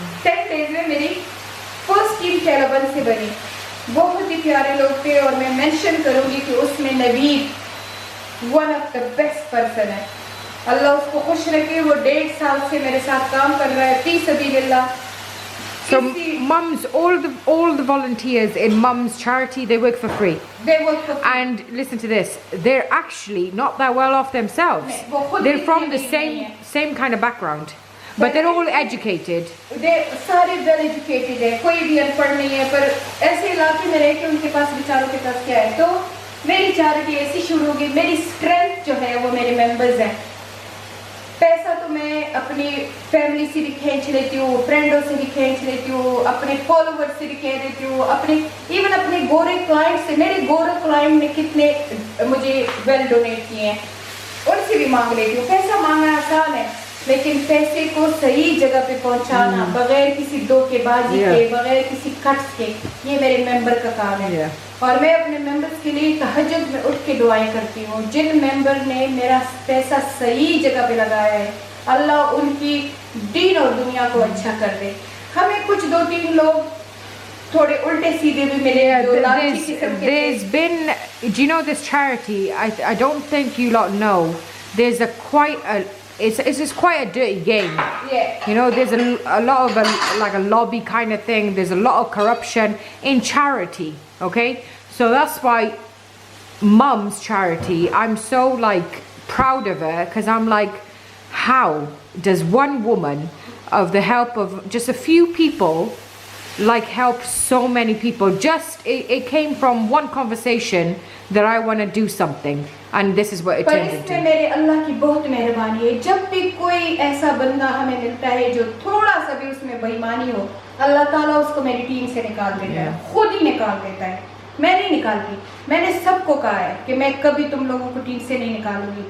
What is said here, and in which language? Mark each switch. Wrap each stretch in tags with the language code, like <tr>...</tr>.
<hi>10 days में मेरी first team टेलाबंद से बनी. बहुत ही प्यारे लोग थे और मैं मेंशन करूँगी कि उसमें Naveed one of the best person है. अल्लाह उसको खुश रखे. वो 1.5 साल से मेरे साथ काम कर रहा है, 30 अबीदिल्ला.</hi> <en>So mums, all the volunteers in Mum's charity, they work for free. They work for free. And listen to this, they're actually not that well off themselves. They're from the same kind of background, but they're all educated.</en> <hi>They सारे</hi> <en>well educated</en> <hi>है, कोई भी अनपढ़ नहीं है, पर ऐसे इलाके में रह के उनके पास बेचारों के पास क्या है. तो मेरी चैरिटी ऐसी शुरू होगी. मेरी स्ट्रेंथ जो है वो मेरे मेंबर्स हैं. पैसा तो मैं अपनी फैमिली से भी खींच लेती हूँ, फ्रेंडों से भी खींच लेती हूँ, अपने फॉलोवर्स से भी कह देती हूँ, इवन अपने गोरे क्लाइंट से. मेरे गोरे क्लाइंट ने कितने मुझे वेल डोनेट किए हैं, उनसे भी मांग लेती हूँ. पैसा मांगना आसान है, लेकिन पैसे को सही जगह पे पहुँचाना बगैर किसी धोखेबाजी के, बगैर किसी कट्स के, ये मेरे मेंबर का काम है. और मैं अपने मेंबर्स के लिए तहज्जुद में उठ के दुआएं करती हूँ. जिन मेंबर ने मेरा पैसा सही जगह पे लगाया है, अल्लाह उनकी दीन और दुनिया को अच्छा कर दे. हमें कुछ 2-3 लोग थोड़े उल्टे सीधे भी मिले.</hi> <en>There's been, do you know this charity? I don't think you lot know. There's it's quite a dirty game. Yeah. You know, there's a lot of like a lobby kind of thing. There's a lot of corruption in charity. Okay, so that's why Mum's charity, I'm so like proud of her, because I'm like, how does one woman of the help of just a few people, like help so many people. Just it came from one conversation that I want to do something, and this is what it</en> <hi>पर</hi> <en>turned</en> <hi>इसमें</hi> <en>into.</en> <hi>मेरे अल्लाह की बहुत मेहरबानी है। जब भी कोई ऐसा बंदा हमें मिलता है जो थोड़ा सा भी उसमें बेईमानी हो, अल्लाह ताला उसको मेरी टीम से निकाल देता है, खुद ही निकाल देता है। मैं नहीं निकालती। मैंने सबको कहा है कि मैं कभी तुम लोगों को टीम से नहीं निकालूंगी।</hi>